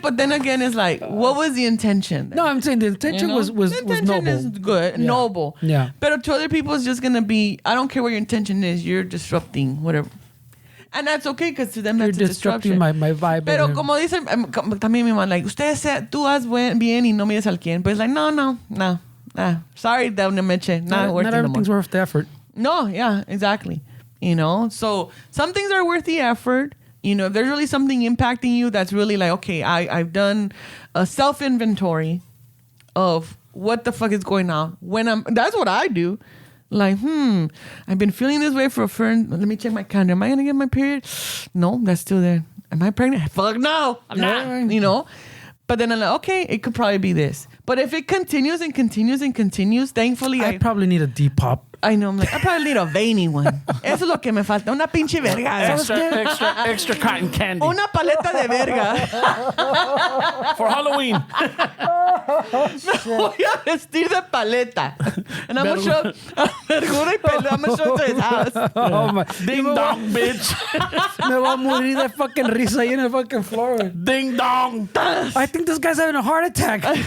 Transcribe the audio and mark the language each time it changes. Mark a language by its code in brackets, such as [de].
[en] But then again, it's like, what was the intention? No, I'm saying the intention was the intention noble. is good, noble. Yeah. But to other people, it's just gonna be, I don't care what your intention is. You're disrupting whatever. And that's okay, because to them, that's a disruption. My vibe. [es] Pero como dicen, también mi mamá, like, tú haz bien y no mires al quien. [en] But it's like, no. Sorry, down the meche. Not worth it. Not everything's worth the effort. No, yeah, exactly. So some things are worth the effort. If there's really something impacting you that's really like, okay, I've done a self-inventory of what the fuck is going on. That's what I do. Like, I've been feeling this way for a friend. Let me check my calendar. Am I going to get my period? No, that's still there. Am I pregnant? Fuck no. I'm not, But then I'm like, okay, it could probably be this. But if it continues and continues and continues, thankfully, I probably need a Depop. I know. I'm like, I probably need a veiny one. [es] Eso es lo que me falta. Una pinche verga. [en] Extra cotton candy. [es] Una paleta de verga. [en] For Halloween. [es] Me voy a vestir de paleta. [en] And I'm going to show [es] vergura y pelea. [en] I'm going to show to his house. Oh my. Ding dong, bitch. [es] Me voy a morir de fucking risa ahí en el fucking floor. [en] Ding dong. I think this guy's having a heart attack.